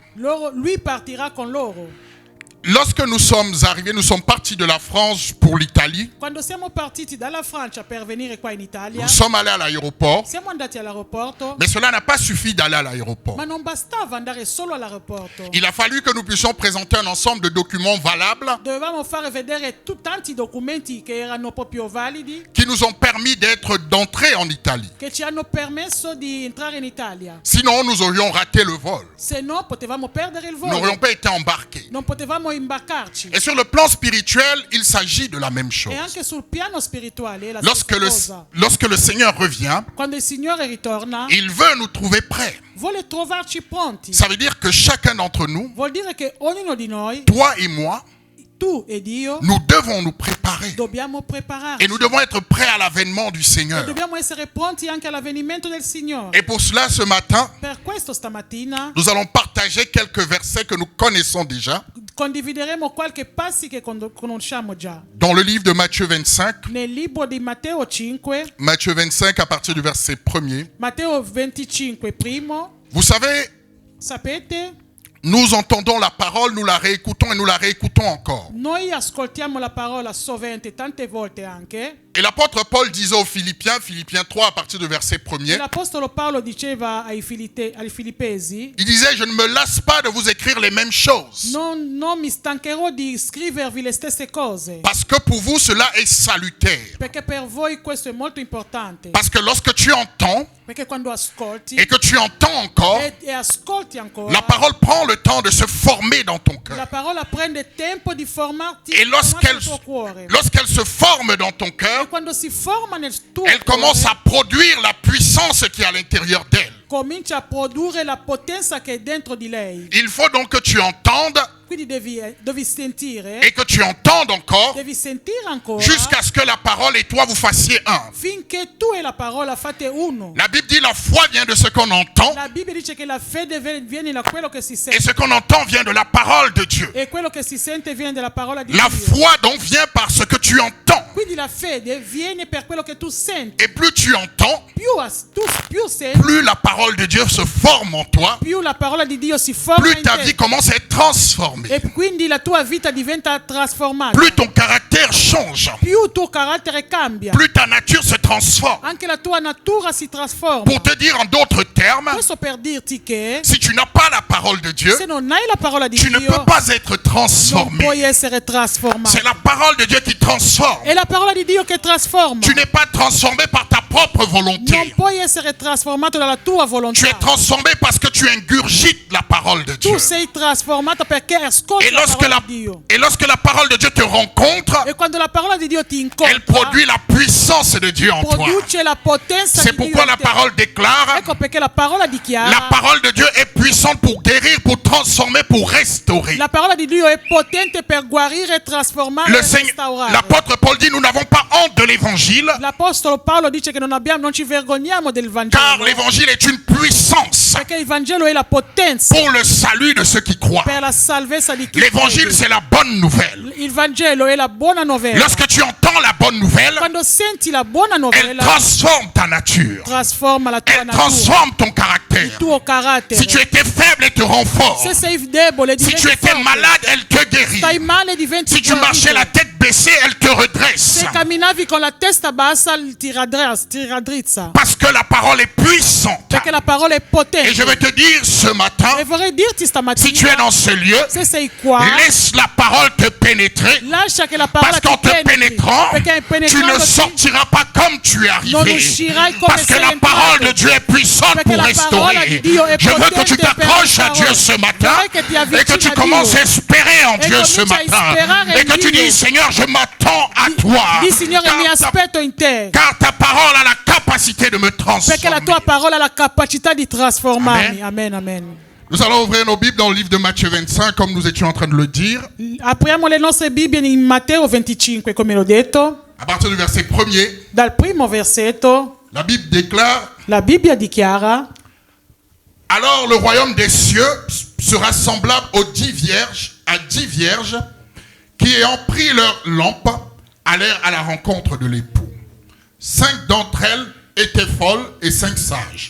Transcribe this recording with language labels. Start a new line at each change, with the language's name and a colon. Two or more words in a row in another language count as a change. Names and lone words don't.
Italian: lui partirà con loro.
French: Lorsque nous sommes arrivés, nous sommes partis de la France pour l'Italie.
Italian: Quando siamo partiti dalla Francia per venire qua in Italia,
French: Nous sommes allés à l'aéroport.
Italian: siamo andati all'aeroporto,
French: Mais cela n'a pas suffi d'aller à l'aéroport.
Italian: ma non bastava andare solo all'aeroporto.
French: Il a fallu que nous puissions présenter un ensemble de documents valables
Italian: Dovevamo fare vedere tanti documenti che erano proprio validi,
French: qui nous ont permis d'entrer en Italie.
Italian: che ci hanno permesso di entrare in Italia.
French: Sinon, nous aurions raté le vol.
Italian: Se no, potevamo perdere il
French: Nous n'aurions
Italian: volo.
French: pas été embarqués.
Italian: Non potevamo imbarcarci.
French: Et sur le plan spirituel, il s'agit de la même chose.
Italian: E anche sul piano spirituale è la
French: Lorsque
Italian: stessa cosa.
French: lorsque le Seigneur revient,
Italian: Quando il Signore ritorna,
French: il veut nous trouver prêts.
Italian: vuole trovarci pronti.
French: Ça veut dire que chacun d'entre nous,
Italian: Vuol dire che ognuno di noi,
French: toi et moi,
Italian: tu ed io,
French: nous devons nous préparer.
Italian: dobbiamo prepararci.
French: Et nous devons être prêts à l'avènement du
Italian: E
French: Seigneur.
Italian: dobbiamo essere pronti anche all'avvenimento del Signore.
French: Et pour cela, ce matin,
Italian: Per questo stamattina
French: nous allons partager quelques versets que nous connaissons déjà
Italian: condivideremo qualche passi che conosciamo già.
French: dans le livre de Matthieu 25.
Italian: Nel libro di Matteo 5,
French: Matthieu 25 à partir du verset 1er.
Italian: Matteo 25 primo,
French: Vous savez,
Italian: sapete,
French: nous entendons la parole, nous la réécoutons et nous la réécoutons encore.
Italian: noi ascoltiamo la parola sovente, tante volte anche,
French: Et l'apôtre Paul disait aux Philippiens, Philippiens 3 à partir du verset
Italian: e
French: 1er,
Italian: l'apostolo Paolo diceva ai Filippesi,
French: il disait, je ne me lasse pas de vous écrire les mêmes choses.
Italian: non mi stancherò di scrivervi le stesse cose,
French: Parce que pour vous, cela est salutaire.
Italian: perché per voi questo è molto importante,
French: Parce que lorsque tu entends
Italian: perché quando ascolti
French: et que tu entends encore,
Italian: e ascolti ancora,
French: la parole prend le temps de se former dans ton cœur.
Italian: la parola prende tempo di formarti
French: Et
Italian: formarti nel tuo cuore.
French: lorsqu'elle se forme dans ton cœur,
Italian: Quando si forma nel tuo
French: elle commence à produire la puissance qui est à l'intérieur d'elle.
Italian: comincia a produrre la potenza che è dentro di lei.
French: Il faut donc que tu entendes
Italian: Quindi devi sentire,
French: et que tu entendes encore
Italian: devi sentire ancora,
French: jusqu'à ce que la parole et toi vous fassiez un.
Italian: finché tu e la parola fate uno.
French: La Bible dit la foi vient de ce qu'on entend
Italian: La Bibbia dice che la fede viene da quello che si
French: et
Italian: sente,
French: ce qu'on entend vient de la parole de Dieu.
Italian: e quello che si sente viene dalla parola di
French: La
Italian: Dio.
French: foi donc vient par ce que tu entends.
Italian: Quindi la fede viene per quello che tu senti.
French: Et plus tu entends,
Italian: Più senti,
French: plus la parole de Dieu se forme en toi,
Italian: più la parola di Dio si forma
French: plus
Italian: in
French: ta
Italian: te.
French: vie commence à être transformée,
Italian: E quindi la tua vita diventa trasformata.
French: plus ton caractère change,
Italian: Più il tuo carattere cambia.
French: plus ta nature se transforme.
Italian: Anche la tua natura si trasforma.
French: Pour te dire en d'autres termes,
Italian: Questo per dirti che
French: si tu n'as pas la parole de Dieu,
Italian: se non hai la parola di
French: tu ne
Italian: Dio,
French: peux pas être
Italian: non
French: transformé.
Italian: puoi essere trasformato.
French: C'est la parole de Dieu qui transforme.
Italian: È la parola di Dio che trasforma.
French: Tu n'es pas transformé par ta propre propre volonté.
Italian: non puoi essere trasformato dalla tua volontà.
French: Tu es transformé parce que tu ingurgites la parole de Dieu.
Italian: Tu sei trasformato perché ascolti
French: Et
Italian: la
French: lorsque
Italian: parola
French: la,
Italian: di Dio.
French: et lorsque la parole de Dieu te rencontre,
Italian: E quando la parola di Dio ti
French: elle
Italian: incontra,
French: produit la puissance de Dieu en toi.
Italian: produce la potenza
French: C'est
Italian: di Dio
French: pourquoi
Italian: in
French: la
Italian: te.
French: parole déclare,
Italian: Ecco perché la parola
French: la
Italian: dichiara,
French: parole de Dieu est puissante pour guérir, pour transformer, pour restaurer.
Italian: la parola di Dio è potente per guarire, trasformare
French: Le
Italian: e
French: Seigneur,
Italian: restaurare.
French: l'apôtre Paul dit, nous n'avons pas honte de l'évangile,
Italian: L'apostolo Paolo dice che non ci vergogniamo del
French: car
Italian: Vangelo,
French: l'évangile est une puissance
Italian: perché il Vangelo è la potenza
French: pour le salut de ceux qui croient.
Italian: per la salvezza di chi
French: L'évangile,
Italian: crede.
French: c'est la bonne nouvelle.
Italian: Il Vangelo è la buona novella.
French: Lorsque tu entends la bonne nouvelle,
Italian: Quando senti la buona
French: elle
Italian: novella,
French: transforme ta nature.
Italian: trasforma la tua
French: Elle
Italian: natura,
French: transforme ton caractère.
Italian: il tuo carattere.
French: Si tu étais faible, elle te rend fort.
Italian: Se sei debole,
French: Si
Italian: diventi
French: tu étais
Italian: forte.
French: malade, elle te guérit.
Italian: Stai male, diventi
French: Si tu marchais la
Italian: guarito.
French: tête baissée, elle te redresse.
Italian: Se camminavi con la testa bassa, ti raddrizza.
French: Parce que la parole est puissante.
Italian: Perché la parola è potente.
French: Et je vais te dire ce matin,
Italian: E vorrei dirti
French: si tu es
Italian: stamattina,
French: dans ce lieu,
Italian: se sei qua,
French: laisse la parole te pénétrer.
Italian: lascia che la parola
French: Parce qu'en
Italian: ti
French: te
Italian: penetri.
French: pénétrant,
Italian: Perché
French: tu ne
Italian: penetrandoti
French: sortiras pas comme tu es
Italian: non
French: arrivé.
Italian: uscirai come
French: Parce que
Italian: sei
French: la parole de
Italian: entrato.
French: Dieu est puissante
Italian: Perché
French: pour
Italian: la parola di
French: restaurer.
Italian: Dio è
French: Je veux que tu
Italian: potente per
French: t'accroches à
Italian: restaurare.
French: Dieu ce matin
Italian: Vorrei che ti
French: et que
Italian: avvicini
French: tu
Italian: a
French: commences
Italian: Dio.
French: à espérer en Dieu ce
Italian: cominci a
French: matin.
Italian: sperare
French: Et
Italian: in
French: que tu
Italian: Dio.
French: dis, Seigneur, je m'attends à toi.
Italian: Di Signore, mi
French: Car ta,
Italian: aspetto in te.
French: car ta parole a la capacité de me
Italian: Perché
French: transformer.
Italian: la tua parola ha la capacità di trasformarmi.
French: Amen, amen. Nous allons ouvrir nos Bibles dans le livre de Matthieu 25, comme nous étions en train de le dire.
Italian: Apriamo le nostre Bibbie in Matteo 25, come l'ho detto.
French: À partir du verset 1er,
Italian: Dal primo versetto,
French: la Bible déclare:
Italian: la Bibbia dichiara:
French: alors le royaume des cieux sera semblable aux 10 vierges, à 10 vierges qui, ayant pris leur lampe, allèrent à la rencontre de l'époux. 5 d'entre elles étaient folles et 5 sages.